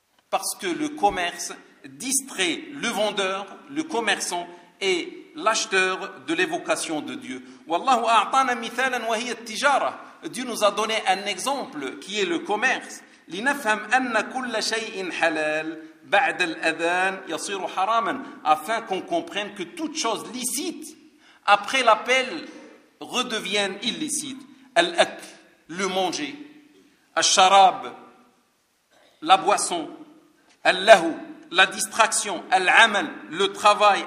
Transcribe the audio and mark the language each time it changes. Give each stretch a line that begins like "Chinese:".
French: Parce que le commerce distrait le vendeur, le commerçant et l'acheteur de l'évocation de Dieu.
Arabic: والله أعطانا مثالا وهي التجارة.
French: Dieu nous a donné un exemple qui est le commerce.
Arabic: لنفهم أن كل شيء حلال بعد الأذان يصير حراما.
French: Afin qu'on comprenne que toute chose licite après l'appel redevienne illicite. الأكل, le manger. الشراب, la boisson. اللهو, la distraction. العمل, le travail.